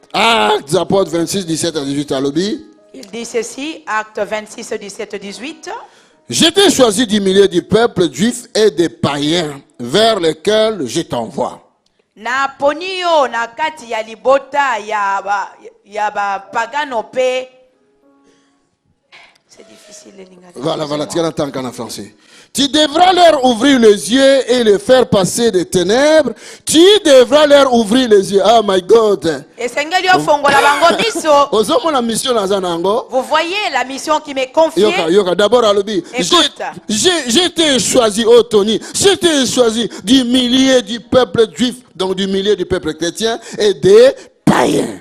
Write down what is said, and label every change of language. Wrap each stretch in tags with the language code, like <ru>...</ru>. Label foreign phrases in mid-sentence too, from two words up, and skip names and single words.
<fr>Actes des apôtres 26, 17 à 18 à lobby. Il dit ceci, Actes 26, 17, 18. J'étais choisi du milieu du peuple juif et des païens vers lesquels je t'envoie.</fr> <ln>Na ponio na kati ya libota ya ba pagano pe.</ln> <fr>C'est difficile les lingas. Voilà, tu as l'entends en français. Tu devras leur ouvrir les yeux et les faire passer des ténèbres. Tu devras leur ouvrir les yeux.</fr> <en>Oh my God.</en> <fr>Vous voyez la mission qui m'est confiée. D'abord, j'ai été choisi, oh Tony, j'ai été choisi du milieu du peuple juif, donc du milieu du peuple chrétien et des païens.</fr>